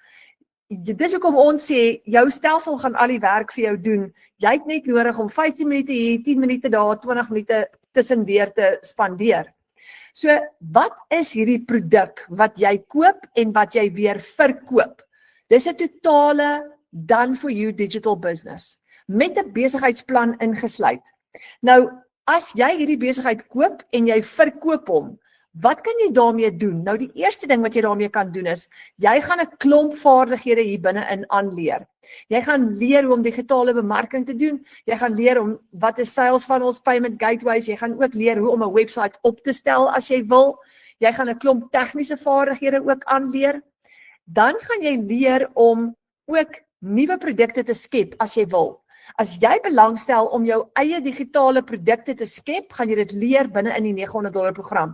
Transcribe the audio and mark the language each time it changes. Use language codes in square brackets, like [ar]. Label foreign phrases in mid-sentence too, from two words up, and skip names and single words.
[af] Dis hoekom ons sê jou stelsel gaan al die werk vir jou doen. Jy het net nodig om 15 minute hier, 10 minute daar, 20 minute tussendeur te spandeer. So, wat is hierdie produk wat jy koop en wat jy weer verkoop? Dis 'n totale [en] done for you digital business [af] met 'n besigheidsplan ingesluit. Nou, as jy hierdie besigheid koop en jy verkoop hom, wat kan jy daarmee doen? Nou die eerste ding wat jy daarmee kan doen is, jy gaan 'n klomp vaardighede hier binne-in aanleer. Jy gaan leer hoe om digitale bemarking te doen, jy gaan leer om wat is [en] sales funnels, payment gateways, [af] jy gaan ook leer hoe om 'n webwerf op te stel as jy wil. Jy gaan 'n klomp tegniese vaardighede ook aanleer. Dan gaan jy leer om ook nuwe produkte te skep as jy wil. As jy belangstel om jou eie digitale produkte te skep, gaan jy dit leer binne in die $900 program.